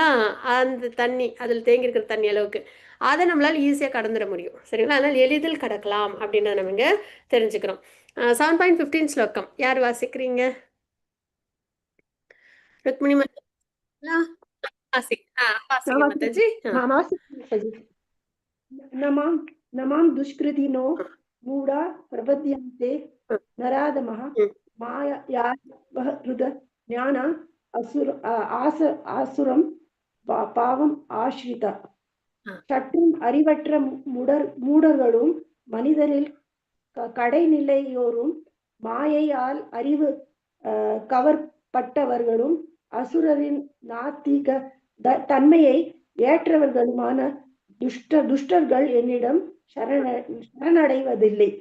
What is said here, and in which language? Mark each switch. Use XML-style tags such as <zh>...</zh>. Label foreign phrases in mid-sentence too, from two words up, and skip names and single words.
<ta>அந்த தண்ணி அதில் தேங்கி இருக்கிற தண்ணி அளவுக்கு அதை நம்மளால ஈஸியாக கடந்துட முடியும். சரிங்களா? அதனால் எளிதில் கடக்கலாம் அப்படின்றத நம்ம இங்கே தெரிஞ்சுக்கிறோம். 7.15 ஸ்லோகம் யார் வாசிக்கிறீங்க? ருக்மிணி மாதா வாசிங்க மாதாஜி.</ta> <sa>नमां दुष्कृतिनो मूढा प्रपद्यन्ते नराधमः मायाहृद ज्ञान आसुरं भावम् आश्रित.</sa> <ta>சற்றும் அறிவற்ற மூடர்களும் மனிதரில் கடைநிலையோரும் மாயையால் அறிவு கவர்பட்டவர்களும் அசுரரின் நாத்திக தன்மையை ஏற்றவர்களுமான துஷ்டர்கள் என்னிடம் சரணடைவதில்லை.</ta>